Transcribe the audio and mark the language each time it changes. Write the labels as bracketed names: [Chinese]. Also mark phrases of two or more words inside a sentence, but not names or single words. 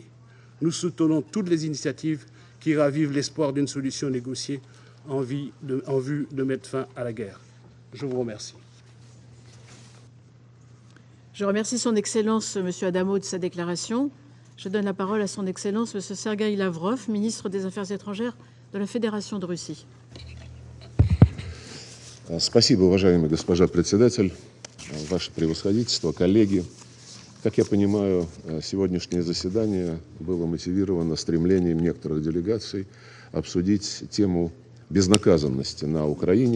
[French] Nous soutenons toutes les initiatives qui ravivent l'espoir d'une solution négociée en vue de mettre fin à la guerre. Je vous remercie. Je remercie son Excellence, M. Adamo, de sa déclaration. Je donne la parole à son Excellence, M. Sergueï Lavrov, ministre des Affaires étrangères de la Féдération de Russie. [Russian] Спасибо, уважаемая госпожа председатель, ваше превосходительство, коллеги. Как я понимаю, сегодняшнее заседание было мотивировано стремлением некоторых делегаций обсудить тему безнаказанности на Украине.